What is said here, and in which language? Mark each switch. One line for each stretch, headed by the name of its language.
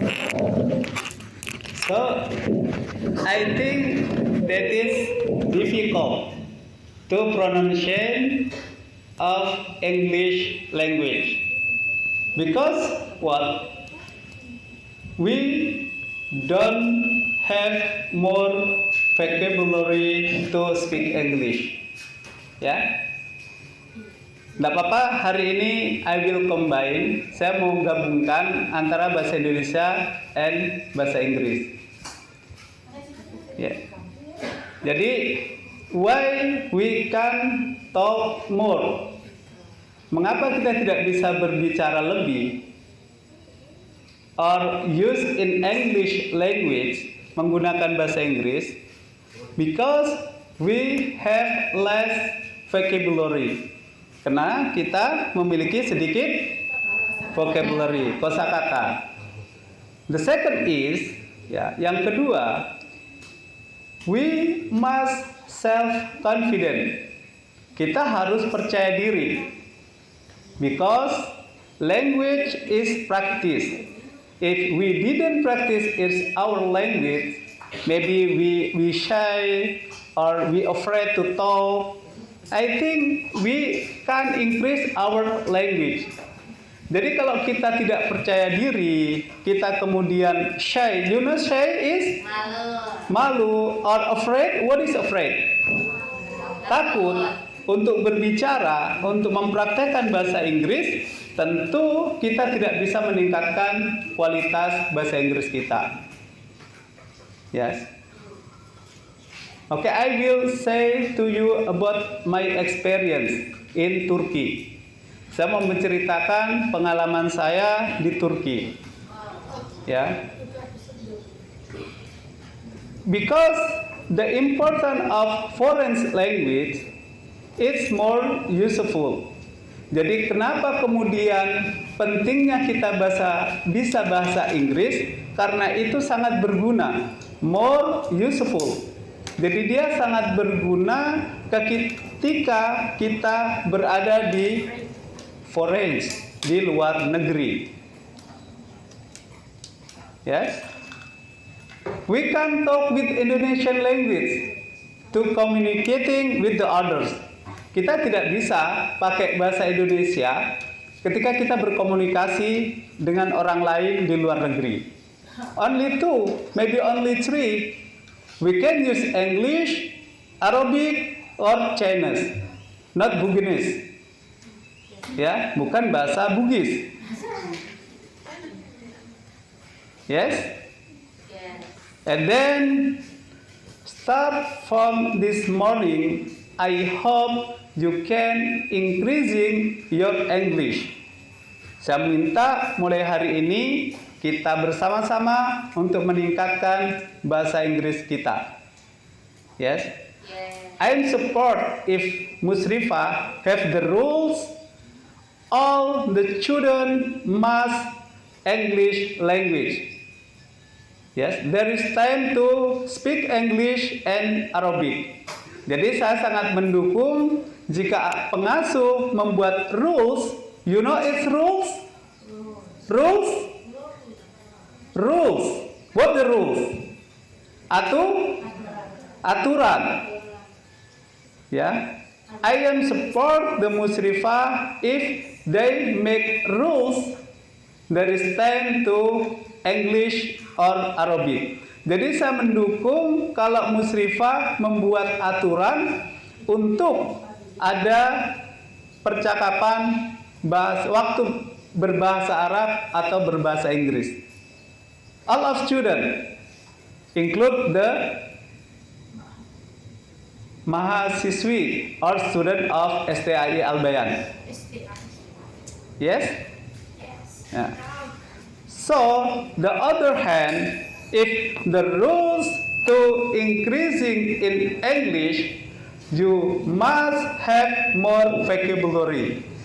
English: So, I think that is difficult to pronunciation of English language because what? We don't have more vocabulary to speak English. Yeah?
Indonesian: Nggak apa-apa, hari ini
English: I will combine.
Indonesian: Saya mau gabungkan antara bahasa Indonesia and bahasa Inggris. Ya.
English: Jadi, why we can talk more?
Indonesian: Mengapa kita tidak bisa berbicara lebih?
English: Or use in English language,
Indonesian: menggunakan bahasa Inggris?
English: Because we have less vocabulary.
Indonesian: Karena kita memiliki sedikit vocabulary, kosakata.
English: The second is,
Indonesian: ya, yang kedua,
English: we must self-confident.
Indonesian: Kita harus percaya diri.
English: Because language is practice. If we didn't practice our language, maybe we shy or we afraid to talk. I think we can increase our language.
Indonesian: Jadi kalau kita tidak percaya diri, kita kemudian shy.
English: You know shy is?
Indonesian: Malu.
English: Or afraid? What is afraid?
Indonesian: Takut. Untuk berbicara, untuk mempraktekkan bahasa Inggris, tentu kita tidak bisa meningkatkan kualitas bahasa Inggris kita.
English: Yes. Okay, I will say to you about my experience in Turkey.
Indonesian: Saya mau menceritakan pengalaman saya di Turki. Ya.
English: Because the importance of foreign language, it's more useful.
Indonesian: Jadi kenapa kemudian pentingnya kita bisa bahasa Inggris? Karena itu sangat berguna,
English: more useful.
Indonesian: Jadi dia sangat berguna ketika kita berada di foreign, di luar negeri.
English: Yes, we can talk with Indonesian language to communicating with the others.
Indonesian: Kita tidak bisa pakai bahasa Indonesia ketika kita berkomunikasi dengan orang lain di luar negeri.
English: Only two, maybe only three. We can use English, Arabic, or Chinese, not Bugis.
Indonesian: Ya, bukan bahasa Bugis.
English: Yes? And then start from this morning, I hope you can increasing your English.
Indonesian: Saya minta mulai hari ini kita bersama-sama untuk meningkatkan bahasa Inggris kita.
English: Yes? I support if Musrifah have the rules, all the children must English language. Yes, there is time to speak English and Arabic.
Indonesian: Jadi saya sangat mendukung jika pengasuh membuat rules.
English: You know its rules? Rules? Rules. What the rules?
Indonesian: Aturan. Ya.
English: I am support the Musrifah if they make rules. There is time to English or Arabic.
Indonesian: Jadi saya mendukung kalau Musrifah membuat aturan untuk ada percakapan waktu berbahasa Arab atau berbahasa Inggris.
English: All of students, include the mahasiswi or student of STAI Al-Bayan. Yes? Yeah. So, the other hand, if the rules to increasing in English, you must have more vocabulary.